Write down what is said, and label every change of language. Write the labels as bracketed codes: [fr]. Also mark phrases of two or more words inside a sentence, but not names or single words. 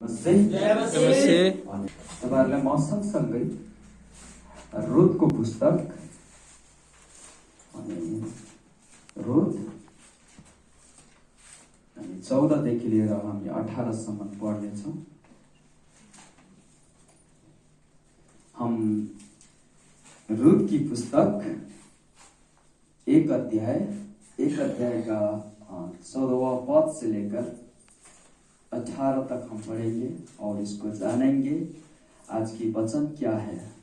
[ne] नमस्ते। तपाईँहरूलाई म सँगसँगै रुथको पुस्तक अनि रुथ 14 देखि लिएर हामी 18 सम्म पढ्नेछौँ। [hi] हम रुथ की पुस्तक एक अध्याय का 14वां पद से लेकर 18 तक हम पढ़ेंगे और इसको जानेंगे आज की वचन क्या है।